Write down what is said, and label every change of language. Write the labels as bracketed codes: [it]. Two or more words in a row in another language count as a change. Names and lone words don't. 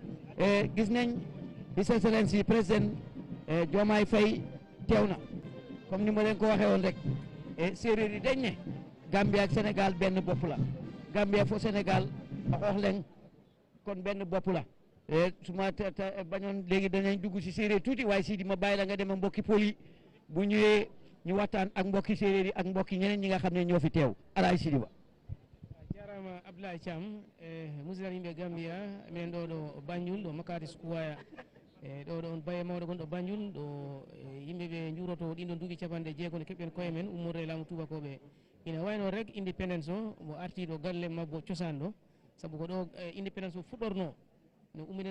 [wo] gis nañ [en] His Excellency [wo] président Diomaye Faye teew na comme ni ma leen ko waxee woon rek séeréer yi dañ ne Gambia ak Sénégal benn bopp la Gambia fo Sénégal a xoox leen kon benn bopp la su ma bañoon léegi danañ dugg si séeréer tuuti waaye Sidi ma bàyyi la nga dem mbokki pol yi bu ñëwee ñu waxtaan ak mbokki séeréer yi ak mbokki ñeneen ñi nga xam ne ñoo fi teew Alaaji Sidi Ba [ff] jarama Abdoulaye Thiam musidal yimɓe Gambia min ɗo Banjul ɗo Makati Square ɗo on baye mawɗo gonɗo Banjul ɗo yimɓe ɓe juuroto ɗin ɗon duuɓi capanɗe jeegom keɓɓen koye men ummorde laamu tubakoɓe ina wayno rek indépendance o mo arti ɗo galle mabbo cosan ɗo saabu ko ɗo indépendance o fuɗɗorno no ummine